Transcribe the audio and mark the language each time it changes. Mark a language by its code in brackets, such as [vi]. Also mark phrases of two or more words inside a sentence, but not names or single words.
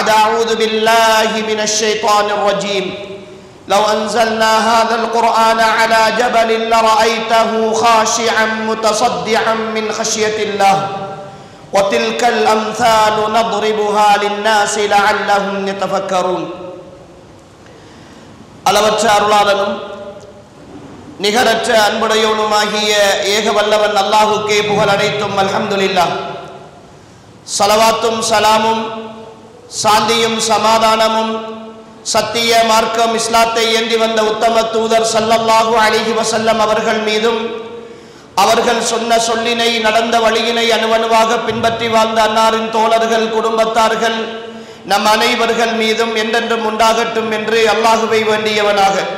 [ar] أعوذ بالله من الشيطان الرجيم لو أنزلنا هذا القرآن على جبل لرأيته خاشعا متصدعا من خشية الله وتلك الأمثال نضربها للناس لعلهم يتفكرون [ta] அளவற்ற அருளாளனும் நிகரற்ற அன்புடையவனுமாகிய ஏக வல்லவன் அல்லாஹுக்கே புகழ் அனைத்தும் அல்ஹம்துலில்லாஹ். ஸலவாத்தும் சலாமும் சாந்தியும் சமாதானமும் சத்திய மார்க்கம் இஸ்லாத்தை ஏந்தி வந்த உத்தம தூதர் [ar] صلى الله عليه وسلم [ta] அவர்கள் மீதும் அவர்கள் சொன்ன சொல்லினை நடந்த வழியினை அணுவணுவாக பின்பற்றி வாழ்ந்த அன்னாரின் தோழர்கள் குடும்பத்தார்கள் நம் அனைவர்கள் மீதும் என்றென்றும் உண்டாகட்டும் என்று அல்லாஹுவை வேண்டியவனாக